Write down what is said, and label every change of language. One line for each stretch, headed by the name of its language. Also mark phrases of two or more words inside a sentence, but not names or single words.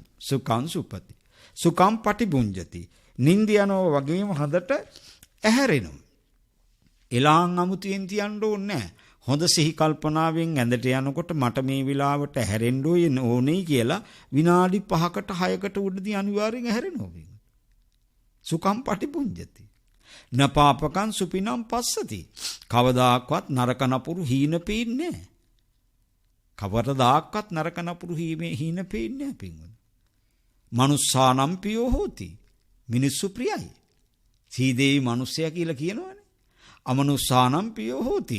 Pali: සුඛං සුපති. සුඛං පටිභුඤ්ජති.
Sinhala: නිින්ද යනවා වගේම හොඳට ඇහැරෙනවා. එලාන් අමුතියෙන් තියන්න ඕනේ නැහැ. හොඳ සිහි කල්පනාවෙන් ඇඳට යනකොට මට මේ වෙලාවට ඇහැරෙන්න ඕනේ කියලා විනාඩි 5කට 6කට උඩදී අනිවාර්යෙන් ඇහැරෙනවා.
Pali: සුඛං පටිභුඤ්ජති. නපාපකං සුපිනම් පස්සති.
Sinhala: කවදාක්වත් නරක නපුරු හීන පේන්නේ නැහැ. කවරදාක්වත් නරක නපුරු හීන පේන්නේ නැහැ පින්වල.
Pali: මනුස්සානම් පියෝ හෝති.
Sinhala: මිනිස්සු ප්‍රියයි. සීදේවි මිනිස්සයා කියලා කියනවනේ.
Pali: අමනුස්සානම් පියෝ හෝති.